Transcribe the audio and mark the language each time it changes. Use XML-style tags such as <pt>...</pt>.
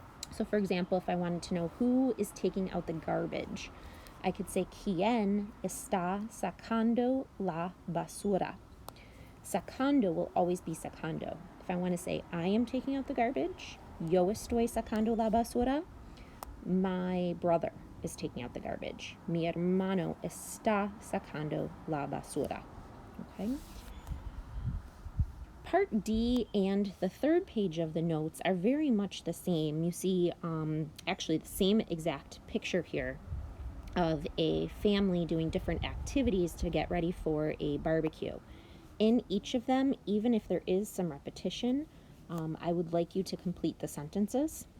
<en>So for example, if I wanted to know who is taking out the garbage, I could say</en> <es>¿Quién está sacando la basura?</es> <en>Sacando will always be sacando. If I want to say I am taking out the garbage,</en> <es>yo estoy sacando la basura,</es> <en>my brother is taking out the garbage.</en> <es>Mi hermano está sacando la basura.</es> <en>Okay? Part D and the third page of the notes are very much the same. You see actually the same exact picture here of a family doing different activities to get ready for a barbecue. In each of them, even if there is some repetition, I would like you to complete the sentences.</en>